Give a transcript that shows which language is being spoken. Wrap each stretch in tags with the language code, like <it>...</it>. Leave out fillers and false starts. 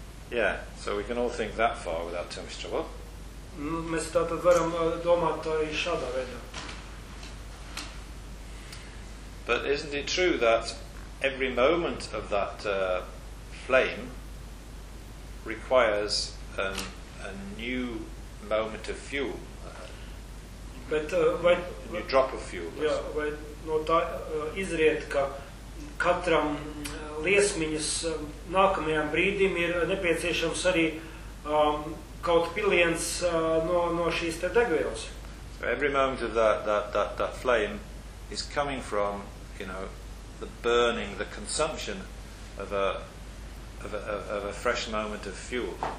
<en>Yeah, so we can all think that far without too much trouble.</en> <lv>Mēs tātad varam domāt arī šādā veidā.</lv> <en>But isn't it true that every moment of that flame requires a new moment of fuel? A new drop of fuel.</en> <lv>Jā, vai no tā izriet, ka katram liesmiņas nākamajam brīdim ir nepieciešams arī kaut piliens no šīs te degvielas.</lv> <en>So every moment of that flame is coming from, you know, the burning, the consumption of a fresh moment of fuel.</en>